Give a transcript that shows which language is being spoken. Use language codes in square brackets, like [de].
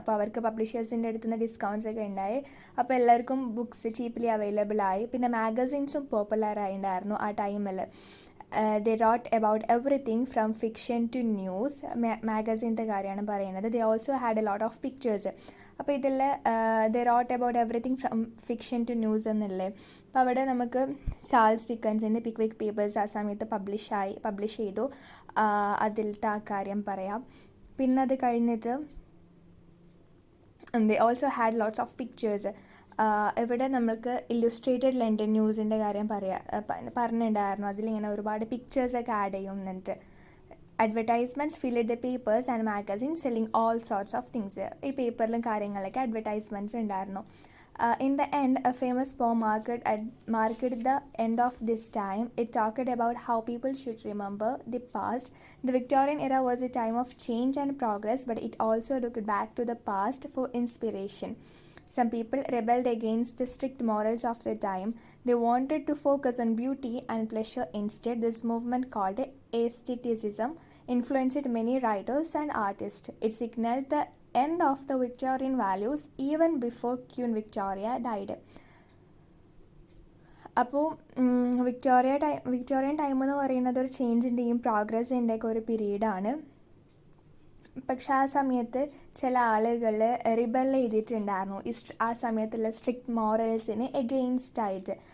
[ml] അപ്പോൾ അവർക്ക് പബ്ലിഷേഴ്സിൻ്റെ അടുത്ത് നിന്ന് ഡിസ്കൗണ്ട്സ് ഒക്കെ ഉണ്ടായി, അപ്പോൾ എല്ലാവർക്കും ബുക്സ് ചീപ്ലി അവൈലബിൾ ആയി. പിന്നെ മാഗസിൻസും പോപ്പുലർ ആയിട്ടുണ്ടായിരുന്നു ആ ടൈമിൽ. [en] they wrote about everything from fiction to news. [ml] മാഗസിൻ്റെ കാര്യമാണ് പറയുന്നത്. [en] they also had a lot of pictures. [ml] അപ്പോൾ ഇതിൽ [en] they wrote about everything from fiction to news [ml] എന്നല്ലേ. അപ്പോൾ അവിടെ നമുക്ക് ചാൾസ് ഡിക്കൻസിൻ്റെ പിക്വിക് പേപ്പേഴ്സ് ആ സമയത്ത് പബ്ലിഷ് ചെയ്തു, അതിലത്തെ ആ കാര്യം പറയാം. പിന്നെ അത് കഴിഞ്ഞിട്ട് [en] they also had lots of pictures. [ml] ഇവിടെ നമുക്ക് ഇല്ലുസ്ട്രേറ്റഡ് ലണ്ടൻ ന്യൂസിൻ്റെ കാര്യം പറഞ്ഞിട്ടുണ്ടായിരുന്നു. അതിലിങ്ങനെ ഒരുപാട് പിക്ചേഴ്സൊക്കെ ആഡ് ചെയ്യുന്നുണ്ട്. [en] Advertisements filled the papers and magazines selling all sorts of things. [ml] ഈ പേപ്പറിലും കാര്യങ്ങളിലൊക്കെ അഡ്വർടൈസ്മെൻറ്റ്സ് ഉണ്ടായിരുന്നു. [en] In the end, a famous poem marked the end of this time. It talked about how people should remember the past. The Victorian era was a time of change and progress, but it also looked back to the past for inspiration. Some people rebelled against the strict morals of the time. They wanted to focus on beauty and pleasure instead. This movement, called aestheticism, influenced many writers and artists. It signaled the end of the Victorian values even before Queen Victoria died. [ml] അപ്പോൾ Victorian time എന്ന് പറയുന്നത് ഒരു ചേഞ്ചിൻ്റെയും പ്രോഗ്രസിൻ്റെയൊക്കെ ഒരു പീരീഡാണ്. പക്ഷെ ആ സമയത്ത് ചില ആളുകൾ റിബൽ ചെയ്തിട്ടുണ്ടായിരുന്നു ആ സമയത്തുള്ള സ്ട്രിക്റ്റ് മോറൽസിന് എഗെയിൻസ്റ്റ് ആയിട്ട്.